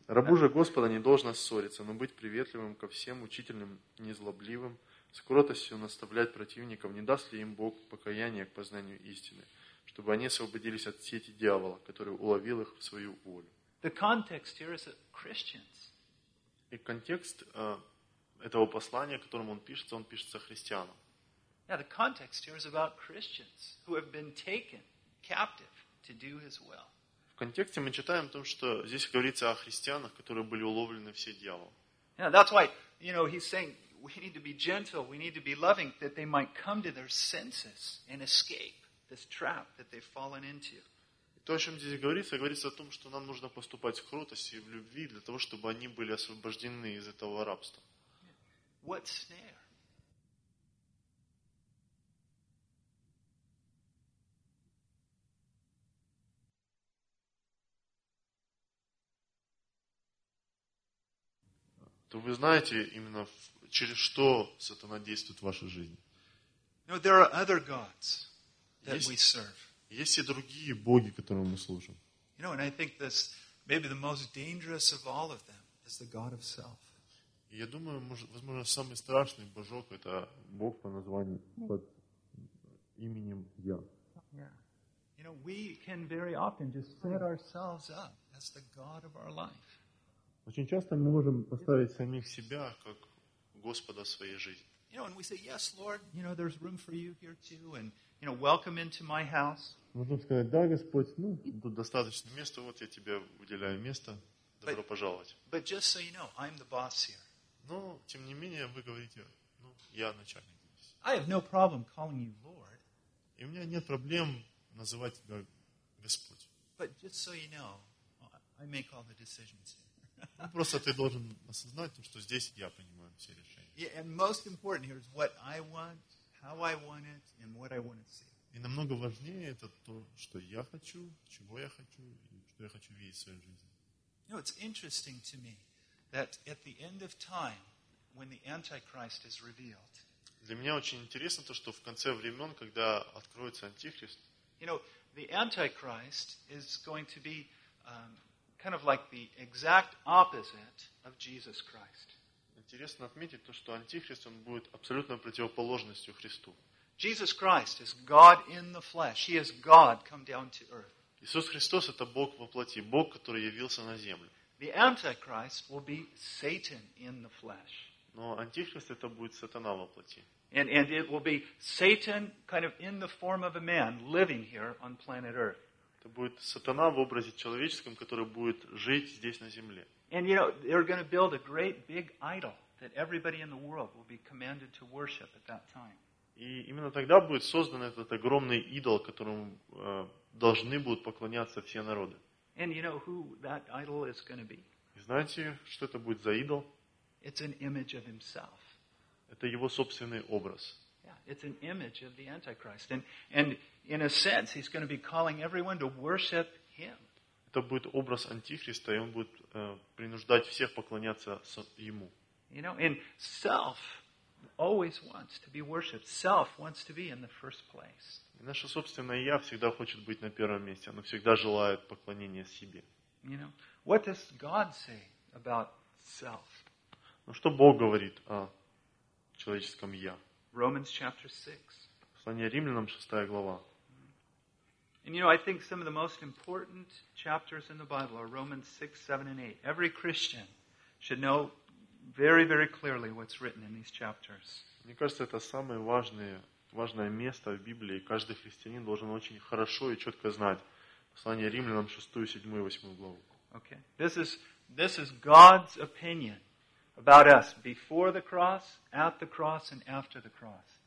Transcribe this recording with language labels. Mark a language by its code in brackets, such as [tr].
[ru] «Рабу же Господа не должно ссориться, но быть приветливым ко всем, учительным, незлобливым, с кротостью наставлять противников, не даст ли им Бог покаяние к познанию истины, чтобы они освободились от сети дьявола, который уловил их в свою волю». [en] The context here is that Christians. [ru] И контекст этого послания, которому он пишется христианам. [en] Yeah, the context here is about Christians who have been taken captive to do His will. [ru] В контексте мы читаем о том, что здесь говорится о христианах, которые были уловлены в сеть дьявола. [en] Yeah, that's why, you know, he's saying we need to be gentle, we need to be loving, that they might come to their senses and escape this trap that they've fallen into. [ru] То, о чем здесь говорится, говорится о том, что нам нужно поступать с кротостью и в любви для того, чтобы они были освобождены из этого рабства. [en] What snare? [ru] То вы знаете именно, через что сатана действует в вашей жизни. [en] No, there are other gods that we serve. [ru] Есть и другие боги, которым мы служим. [en] You know, and I think this maybe the most dangerous of all of them is the god of self. [ru] Я думаю, возможно, самый страшный божок это бог по названию под именем я. [en] You know, we can very often just set ourselves up as the god of our life. [ru] Очень часто мы можем поставить самих себя как Господа своей жизни. [en] You know, and we say, yes, Lord, you know, there's room for you here too, and, you know, welcome into my house. [ru] Можно сказать, да, Господь, ну, тут достаточно места, вот я тебе уделяю место, добро пожаловать. [en] But just so you know, I'm the boss here. [ru] Но, тем не менее, вы говорите, ну, я начальник здесь. [en] I have no problem calling you Lord. [ru] И у меня нет проблем называть тебя Господь. [en] But just so you know, I make all the decisions here. [ru] Ну, просто ты должен осознать, что здесь я принимаю все решения. [en] Yeah, and most important here is what I want, how I want it, and what I want to see. [ru] И намного важнее это то, что я хочу, чего я хочу, и что я хочу видеть в своей жизни. [en] You know, it's interesting to me that at the end of time, when the Antichrist is revealed. [ru] Для меня очень интересно то, что в конце времен, когда откроется Антихрист. [en] You know, the Antichrist is going to be kind of like the exact opposite of Jesus Christ. [ru] Интересно отметить то, что антихрист он будет абсолютно противоположностью Христу. [en] Jesus Christ is God in the flesh. He is God come down to earth. [ru] Иисус Христос это Бог во плоти, Бог, который явился на землю. [en] The Antichrist will be Satan in the flesh. [ru] Но антихрист это будет сатана во плоти. [en] And it will be Satan kind of in the form of a man living here on planet earth. [ru] Это будет сатана в образе человеческом, который будет жить здесь на земле. [en] And you know, they're going to build a great big idol that everybody in the world will be commanded to worship at that time. [ru] И именно тогда будет создан этот огромный идол, которому должны будут поклоняться все народы. [en] And you know who that idol is going to be? [ru] И знаете, что это будет за идол? [en] It's an image of himself. [ru] Это его собственный образ. [en] Yeah, it's an image of the Antichrist. And in a sense, he's going to be calling everyone to worship him. [ru] Это будет образ Антихриста, и он будет принуждать всех поклоняться ему. [en] You know, and self always wants to be worshipped. Self wants to be in the first place. [ru] И наше собственное я всегда хочет быть на первом месте. Оно всегда желает поклонения себе. [en] You know, what does God say about self? [ru] Ну что Бог говорит о человеческом я? [en] Romans chapter 6. [ru] Послание Римлянам, 6 глава. [en] And you know, I think some of the most important chapters in the Bible are Romans 6, 7, and 8. Every Christian should know very, very clearly what's written in these chapters. [ru] Мне кажется, это самые важные важное место в Библии, и каждый христианин должен очень хорошо и четко знать. Послание Римлянам, 6, 7, 8 главу. [en] Okay. This is God's opinion about us before the cross, at the cross, and after the cross.